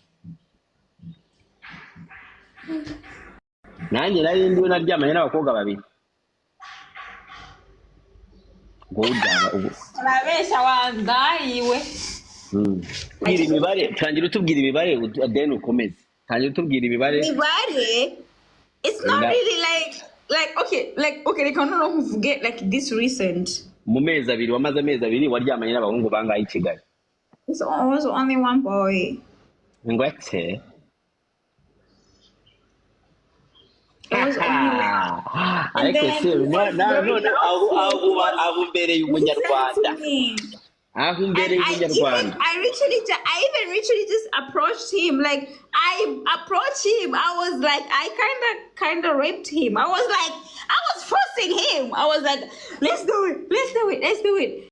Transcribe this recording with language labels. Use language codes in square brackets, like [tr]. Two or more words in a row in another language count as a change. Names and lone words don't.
[rw] Nanjye nari ndiwe naryamanye n'abakobwa babiri. Ubwo uryama ubu. Urabeshya wangayiwe. Tubwira imibare, tangira utubwira imibare then ukomeze. Tangira utubwira imibare. Imibare? [en] It's not really okay, I don't forget like this recent. [rw] Mu mezi abiri wamaze amezi abiri waryamanye n'abahungu bangahe i Kigali? [en] It's always only one boy. [rw] Ngwate. Ariko se aho mbereye umunyarwanda. Aho mbereye umunyarwanda. [en] I even literally just approached him. Like I approached him. I was like, I kind of raped him. I was forcing him. I was like, let's do it.